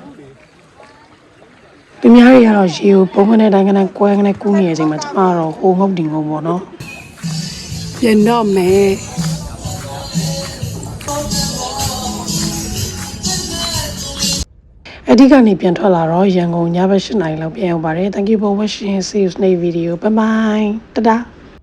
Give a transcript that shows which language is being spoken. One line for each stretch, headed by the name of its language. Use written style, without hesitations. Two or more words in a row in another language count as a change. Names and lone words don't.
Burmese: သူများတွေကတော့ရေကိုပုံကနေတိုင်းကနေကွဲကနေကူးနေတဲ့အချိန်မှာကျမကတော့ဟိုငုတ်တင်ငုံပေါ့နော်ပြန်တော့မယ်အဓိကနေပြန်ထွက်လာတော့ရန်ကုန်ညဘက်8 နာရီလောက်ပြန်ရောက်ပါတယ်
English: Thank you for watching see you next video bye bye
Burmese: တဒါ